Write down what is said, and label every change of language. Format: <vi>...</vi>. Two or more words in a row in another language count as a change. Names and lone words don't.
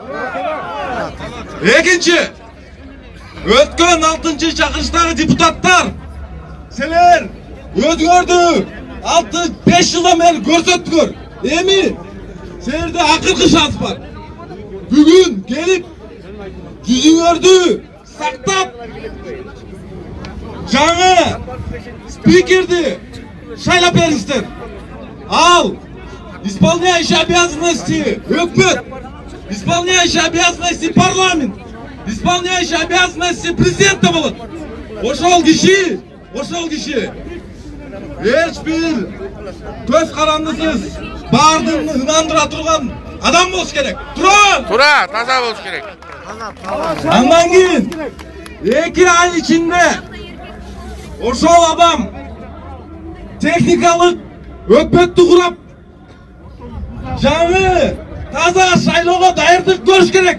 <ky>Экинчи, өткөн 6-чы чакырыштагы депутаттар силер өзүңөрдү 5 жылдан бeri көрсөттүңөр. Эми силерде акыркы шанс бар. Бүгүн келип жүзүңөрдү сактап жаңы спикерди шайлап бериңиздер. Ал</ky> <ru>исполняющий обязанности</ru> <ky>өкмөт,</ky> <ru>исполняющий обязанности</ru> <ky>парламент,</ky> <ru>исполняющий обязанности президента</ru> <ky>болот. Ошол киши эч бир көз карандысыз баардыгын ынандыра турган адам болуш керек. Тура, таза болуш керек. Андан кийин 2 ай ичинде ошол адам техникалык өкмөттү курап жаңы таза шайлоого даярдык көрүш керек.</ky>